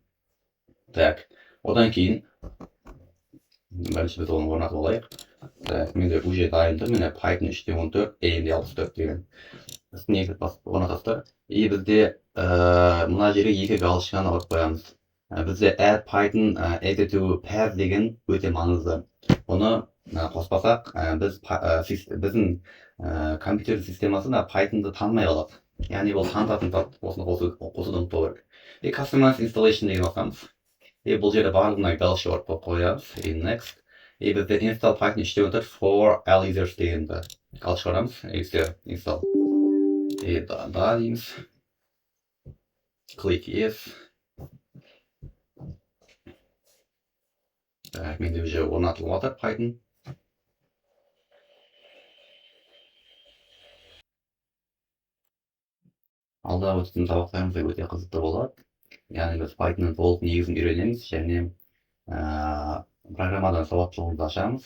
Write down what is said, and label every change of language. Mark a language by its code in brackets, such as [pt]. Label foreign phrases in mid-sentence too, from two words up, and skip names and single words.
[kk] Одан кейін бірінші біз оны орнатып алайық. Менде уже дайынды, міне Python 3.14 AMD64 деген негізі орнатасыздар. Бізде мына жерге екі галочканы алып қоямыз. Бізде [en] add Python added to path [kk] деген өте маңызды. Оны қоспасақ, біздің компьютер системасына Pythonды танымай қалады. Яғни ол танытатын зат, осыны қосуды ұмытпау керек. [en] Customize installation [kk] деген басамыз. Бұл жерде барлығына галочка бар қоямыз. Next. Бізде [en] install Python 3.14 for all users [kk] дегенді галочка барамыз. Install. Да дейміз. [en] Click yes. [kk] Менде уже орнатылып жатыр Python. Алдағы өткен сабақтарымызда өте қызықты болады. Яғни біз Pythonның толық негізін үйренеміз және программадан сауаттылығымызды ашамыз.